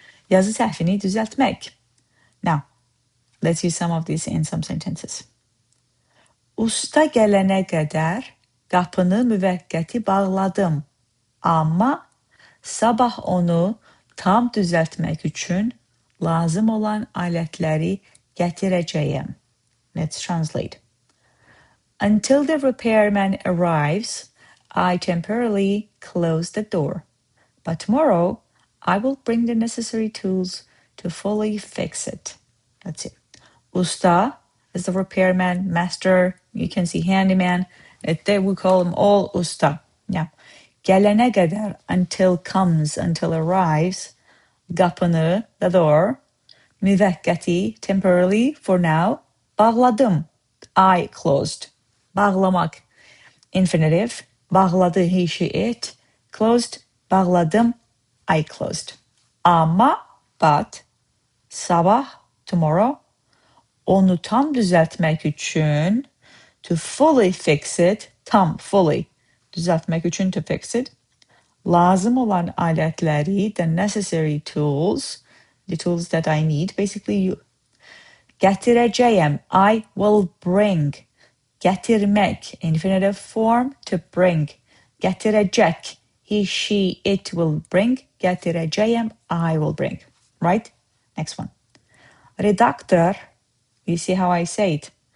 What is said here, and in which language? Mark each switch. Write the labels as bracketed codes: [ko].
[az] Yazı səhvini düzeltmek. [en] Now, let's use some of these in some sentences. [az] Usta gələnə qədər qapını müvəqqəti bağladım. Amma sabah onu tam düzeltmek üçün lazım olan alətləri gətirəcəyəm. [en] Let's translate. Until the repairman arrives, I temporarily close the door. But tomorrow, I will bring the necessary tools to fully fix it. Let's see. Usta is the repairman, master, you can see handyman. There we call them all usta. Yeah. [az] Gələnə qədər, [en] until comes, until arrives. Qapını, the door. Müvəqqəti, temporarily, for now. Bağladım, I closed. Bağlamak, infinitive. Bağladı, he, she, it. Closed, bağladım, I closed. Amma, but. Sabah, tomorrow. [az] Onu tam düzeltmek için, [en] to fully fix it. Tam, fully. [az] Düzeltmek için, [en] to fix it. [az] Lazım olan alətləri, [en] the necessary tools. The tools that I need, basically. Gətirəcəyəm, I will bring. Gətirmək, infinitive form, to bring. Gətirəcək, he, she, it will bring. Gətirəcəyəm, I will bring. Right? Next one. Redaktor, you see how I say it.